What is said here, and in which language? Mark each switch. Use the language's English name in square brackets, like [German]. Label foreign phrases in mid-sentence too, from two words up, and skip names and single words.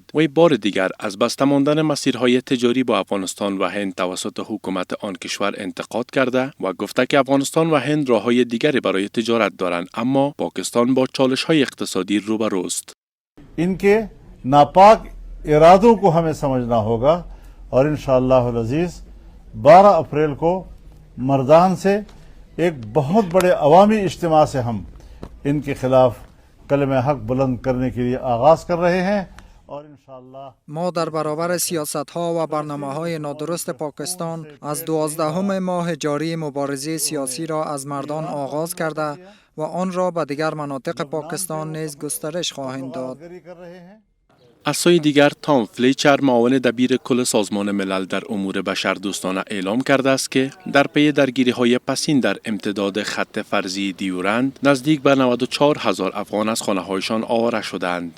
[Persian] وی بار دیگر از بسته ماندن مسیرهای تجاری با افغانستان و هند توسط حکومت آن کشور انتقاد کرده و گفته که افغانستان و هند راه‌های دیگری برای تجارت دارند، اما پاکستان با چالش‌های اقتصادی روبروست. [Urdu] ان کے ناپاک ارادوں کو ہمیں سمجھنا ہوگا اور ان شاء اللہ عزیز 12 اپریل کو مردان سے ایک بہت بڑے عوامی اجتماع سے ہم ان کے خلاف کلمۂ حق بلند کرنے کے لیے آغاز کر رہے ہیں اور ان شاء اللہ [Persian] ما در برابر سیاست‌ها و برنامه‌های نادرست پاکستان از 12 ماه جاری مبارزه سیاسی را از مردان آغاز کرده و آن را به دیگر مناطق پاکستان نیز گسترش خواهیم داد. از سوی دیگر تام فلیچر معاون دبیر کل سازمان ملل در امور بشردوستانه اعلام کرده است که در پی درگیری‌های پسین در امتداد خط فرضی دیورند نزدیک به 94,000 افغان از خانه‌هایشان آواره شدند.